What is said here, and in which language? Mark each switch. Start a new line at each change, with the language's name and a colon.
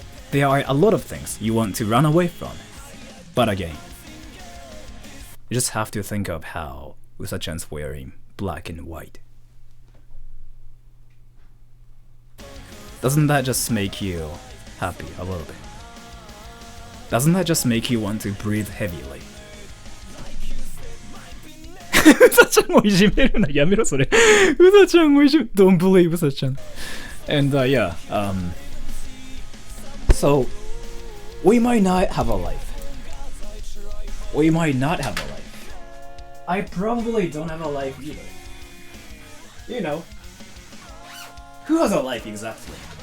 English: There are a lot of things you want to run away from. But again, you just have to think of how Usa-chan's wearing black and white. Doesn't that just make you happy a little bit? Doesn't that just make you want to breathe heavily?
Japanese: うさちゃんをいじめるな、やめろそれ。うさちゃんをいじめ、
English: Don't believe
Japanese: うさちゃん。
English: And yeah, so we might not have a life. We might not have a life. I probably don't have a life either. You know, who has a life exactly?